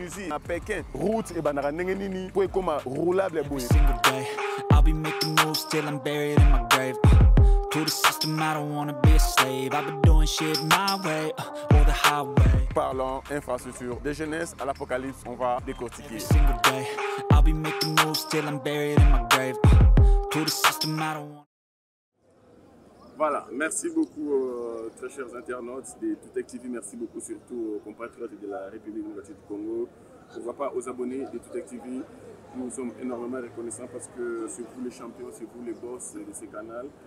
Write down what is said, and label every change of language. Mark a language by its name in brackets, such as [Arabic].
[English] À Pékin, route et banara nengeni pour comme roulable boy. I'll be making moves till I'm buried in my grave. To the system, I don't wanna be a slave. I've been doing shit my way, or the highway. [French] Parlons infrastructure, de jeunesse à l'apocalypse, on va décortiquer. [English] I'll be making moves till I'm buried in my grave. To the system, I don't want. [French] Voilà, merci beaucoup très chers internautes de Toutek TV, merci beaucoup surtout aux compatriotes de la République démocratique du Congo. On ne voit pas aux abonnés de Toutek TV, nous sommes énormément reconnaissants parce que c'est vous les champions, c'est vous les boss de ce canal.